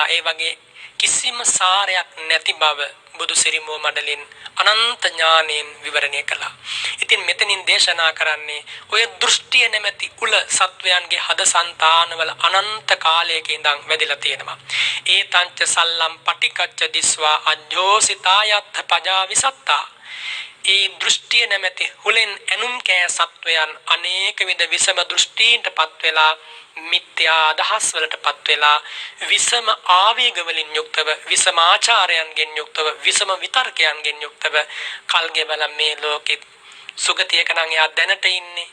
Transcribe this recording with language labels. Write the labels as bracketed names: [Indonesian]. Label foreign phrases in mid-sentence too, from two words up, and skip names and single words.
[Sinhala] ඒ වගේ කිසිම සාරයක් නැති බව බුදු සිරිමෝ මඩලින් අනන්ත ඥානෙන් විවරණය කළා. ඉතින් මෙතනින් දේශනා කරන්නේ ඔය දෘෂ්ටිය නැමැති උල සත්වයන්ගේ හද సంతානවල අනන්ත කාලයක ඉඳන් වැදිලා තියෙනවා. [Pali] ඒ තංච සල්ලම් පටිකච්ච දිස්වා අජ්ජෝසිතායත්ථ පජා විසත්තා. [Sinhala] ඒ දෘෂ්ටිය නැමැති හුලෙන් ඇනුම් කෑ සත්වයන් අනේක විද විසම දෘෂ්ටීන්ටපත් වෙලා මිත්‍යා අදහස් වලටපත් වෙලා විසම ආවේග වලින් යුක්තව විසම ආචාරයන්ගෙන් යුක්තව විසම විතර්කයන්ගෙන් යුක්තව කල්ගෙවල මේ ලෝකෙත් සුගතියක නම් එයා දැනට ඉන්නේ.